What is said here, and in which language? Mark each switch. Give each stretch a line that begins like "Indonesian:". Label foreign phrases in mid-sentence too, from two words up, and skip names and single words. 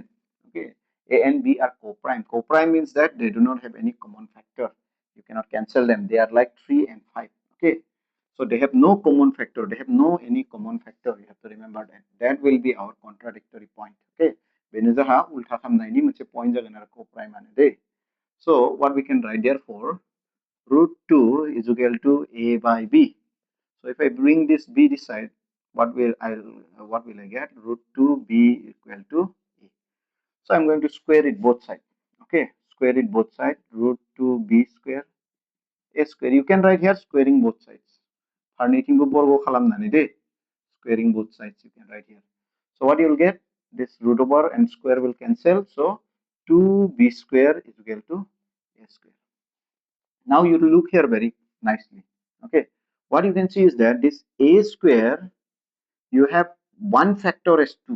English: okay a and b are co-prime co-prime means that they do not have any common factor you cannot cancel them they are like 3 and 5 okay so they have no common factor they have no any common factor you have to remember that that will be our contradictory point okay
Bodo: बेनो जोंहा उल्था खालामनायनि मोनसे पॉइंट जागोन आरो
English: co-prime
Bodo: आनो दे
English: so what we can write therefore root 2 is equal to a by b so if I bring this b this side what will I get root 2 b equal to a so I'm going to square it both sides okay square it both sides root 2 b square a square you can write here squaring both sides
Bodo: फारनैथिंबो बर्ग खालामनानै दे
English: squaring both sides you can write here so what you will get this root over and square will cancel so 2b square is equal to a square. Now you look here very nicely. Okay, what you can see is that this a square, you have one factor as 2.